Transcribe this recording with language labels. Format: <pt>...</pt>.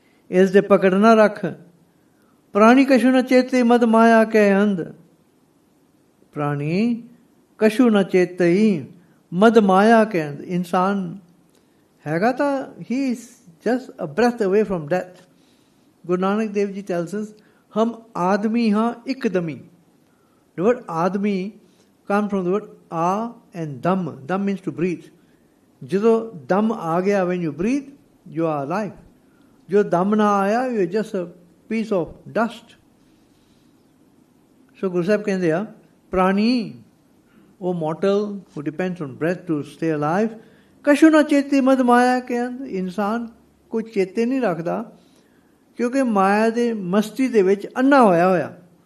<pa>ਇਸ ਦੇ ਪਕੜ ਨਾ ਰੱਖ. ਪ੍ਰਾਣੀ ਕਛੂ ਨਾ ਚੇਤੇ ਮਦ ਮਾਇਆ ਕੈ ਅੰਧ. ਪ੍ਰਾਣੀ ਕਛੂ ਨਾ ਚੇਤਈ ਮਦ ਮਾਇਆ ਕੈ ਅੰਧ. ਇਨਸਾਨ ਹੈਗਾ ਤਾਂ ਹੀ</pa> <en>Is just a breath away from death.</en> <pa>Guru Nanak Dev ji</pa> <en>tells us</en> <pa>ਹਮ ਆਦਮੀ ਹਾਂ ਇੱਕਦਮੀ.</pa> <en>The word ਆਦਮੀ comes from the word ਆ and ਦਮ. ਦਮ means to breathe.</en> <pa>ਜਦੋਂ ਦਮ ਆ ਗਿਆ,</pa> <en>when you breathe, you are alive.</en> <pa>ਜੋ ਦਮ ਨਾ ਆਇਆ,</pa> <en>you are just a piece of dust.</en> <pa>So Guru Sahib ਕਹਿੰਦੇ ਆ ਪ੍ਰਾਣੀ, ਉਹ</pa> <en>mortal who depends on breath to stay alive,</en> <pa>ਕਛੂ ਨਾ ਚੇਤੇ ਮਦ ਮਾਇਆ ਕੇ ਅੰਧ. ਇਨਸਾਨ ਕੋਈ ਚੇਤੇ ਨਹੀਂ ਰੱਖਦਾ ਕਿਉਂਕਿ ਮਾਇਆ ਦੇ ਮਸਤੀ ਦੇ ਵਿੱਚ ਅੰਨਾ ਹੋਇਆ.</pa>